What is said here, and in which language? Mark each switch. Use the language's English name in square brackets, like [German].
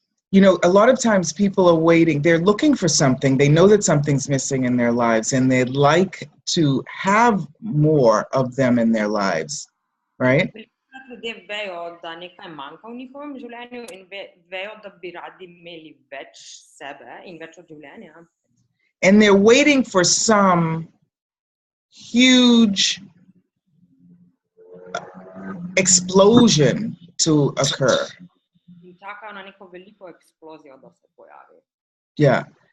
[English] You know, a lot of times people are waiting, they're looking for something, they know that something's missing in their lives, and they'd like to have more of them in their lives, right? [Slovenian] Ljudje vejo, da nekaj manjka v njihovem življenju in vejo, da bi radi imeli več sebe in več od življenja. [English] And they're waiting for some huge explosion to occur. [Slovenian] Čakajo na neko veliko eksplozijo, da se pojavi. [English] Yeah.